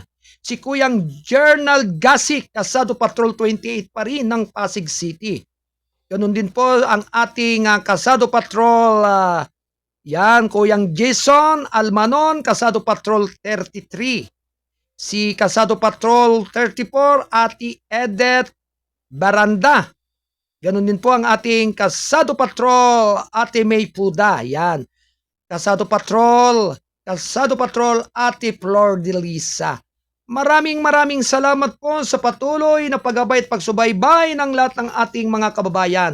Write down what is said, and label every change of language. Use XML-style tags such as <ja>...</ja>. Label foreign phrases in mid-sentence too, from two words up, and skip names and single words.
<tl>Si Kuyang Journal Gasik, Kasado Patrol 28 pa rin ng Pasig City. Ganon din po ang ating Kasado Patrol Kuyang Jason Almanon, Kasado Patrol 33. Si Kasado Patrol 34, Ati Edet Baranda. Ganon din po ang ating Kasado Patrol Ate May Puda. Yan. Kasado Patrol Ate Flor de Lisa. Maraming salamat po sa patuloy na paggabay at pagsubaybay ng lahat ng ating mga kababayan.</tl>